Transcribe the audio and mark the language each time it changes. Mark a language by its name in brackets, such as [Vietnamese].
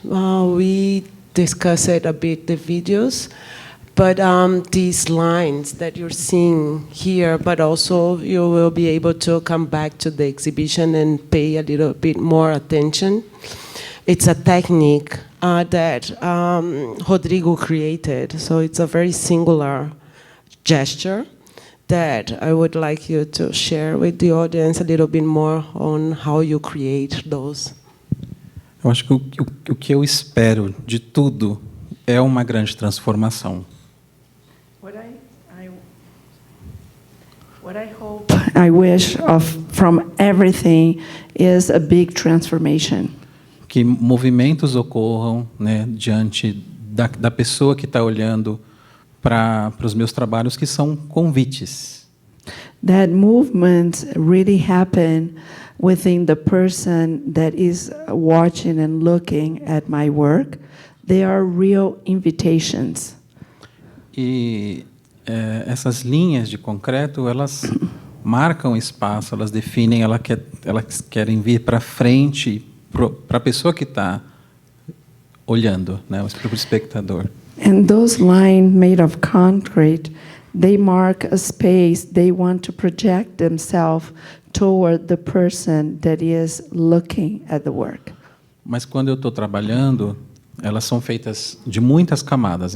[English] We discussed it a bit, the videos, but these lines that you're seeing here, but also you will be able to come back to the exhibition and pay a little bit more attention. It's a technique that Rodrigo created, so it's a very singular gesture that I would like you to share with the audience a little bit more on how you create those. [Portuguese] Eu acho que o que eu espero de tudo é uma grande transformação. [English] What I hope, I wish from everything is a big transformation. [Portuguese] Que movimentos ocorram, né, diante da pessoa que está olhando para os meus trabalhos, que são convites. [English] That movements really happen within the person that is watching and looking at my work. They are real invitations. [Portuguese] E essas linhas de concreto, elas marcam espaço, elas definem, elas querem vir para frente, para a pessoa que está olhando, né, para o espectador. [English] And those lines made of concrete, they mark a space. They want to project themselves toward the person that is looking at the work. [Portuguese] Mas quando eu estou trabalhando, elas são feitas de muitas camadas.